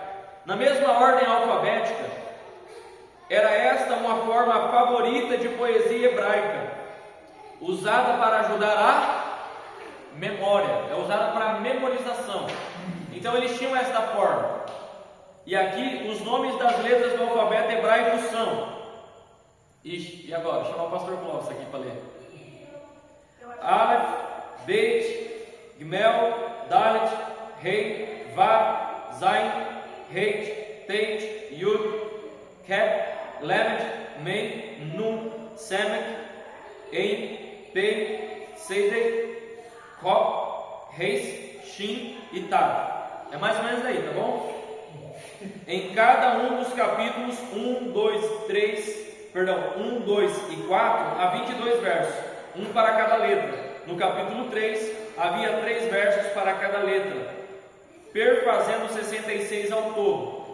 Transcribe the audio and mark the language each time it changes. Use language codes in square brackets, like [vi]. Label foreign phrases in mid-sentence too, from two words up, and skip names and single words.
[pt] Na mesma ordem alfabética, era esta uma forma favorita de poesia hebraica, usada para ajudar a memória, é usada para memorização. Então eles tinham esta forma. E aqui os nomes das letras do alfabeto hebraico são... E agora? Chamar o pastor Clóvis aqui para ler. Aleph, Bet, Gimel, Dalet, Rei, Vav, Zain, Heit, Teit, Yud, Kep, Lamed, Mem, Nun, Semek, Ein, Pei, Seidek, Kop, Reis, Shin e Tav. É mais ou menos aí, tá bom? Em cada um dos capítulos 1, 2 e 4 há 22 versos, um para cada letra. No capítulo 3 havia 3 versos para cada letra, perfazendo 66 ao todo.